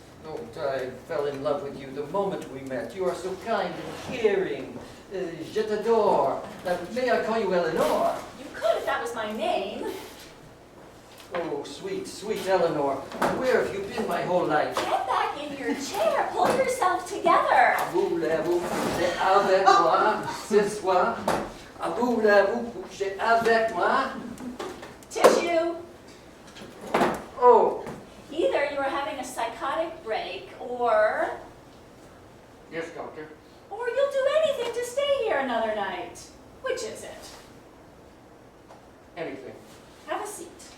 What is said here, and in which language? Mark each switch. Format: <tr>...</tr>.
<en>Oh, I fell in love with you the moment we met. You are so kind and caring.</en> <fr>Je t'adore.</fr> <en>May I call you Eleanor? You could if that was my name. Oh, sweet, sweet Eleanor. Where have you been my whole life? Get back in your chair. Pull yourself together.</en> <fr>Voulez-vous coucher avec moi ce soir? Voulez-vous coucher avec moi?</fr> <en>Tissue. Oh, Either you are having a psychotic break, or yes, Doctor. you'll do anything to stay here another night. Which is it? Anything. Have a seat.</en>